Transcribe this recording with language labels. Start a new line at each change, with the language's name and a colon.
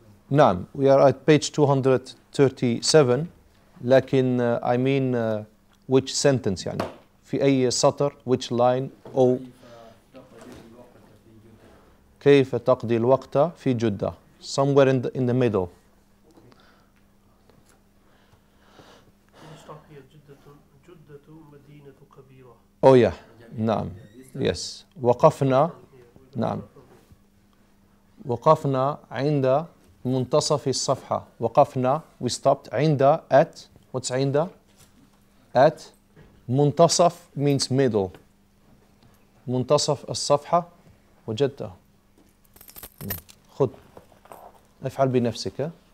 Arabic: نعم,
English: we are at page 237.
Arabic: لكن
English: I mean which sentence
Arabic: يعني في أي سطر, which line, أو كيف تقضي الوقت في جدة,
English: somewhere in the middle. Oh yeah,
Arabic: نعم,
English: yes.
Arabic: وقفنا, نعم, وقفنا عند منتصف الصفحة. وقفنا,
English: we stopped. عند, at, what's عند? At.
Arabic: منتصف
English: means middle.
Arabic: منتصف الصفحة وجدته. خذ, افعل بنفسك.